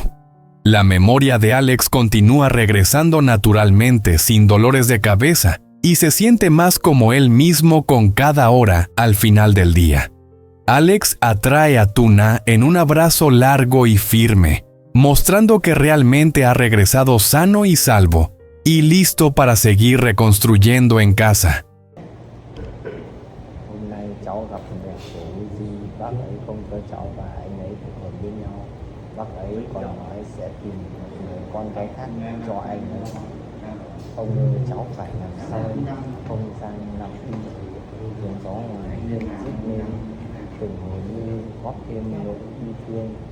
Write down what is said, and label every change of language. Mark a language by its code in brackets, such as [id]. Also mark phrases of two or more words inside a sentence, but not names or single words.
[es] La memoria de Alex continúa regresando naturalmente, sin dolores de cabeza, y se siente más como él mismo con cada hora al final del día. Alex atrae a Tuna en un abrazo largo y firme, mostrando que realmente ha regresado sano y salvo, y listo para seguir reconstruyendo en casa. [vi] Cháu gặp mẹ của Di, bác ấy không cho cháu và anh ấy kết hôn với nhau. Bác ấy còn nói sẽ tìm một người con gái khác cho anh ấy. Ông ơi, cháu phải làm sao không gian nằm đi, tiếng gió ngoài hiên rít lên, từng hồi như góp thêm nỗi bi thương.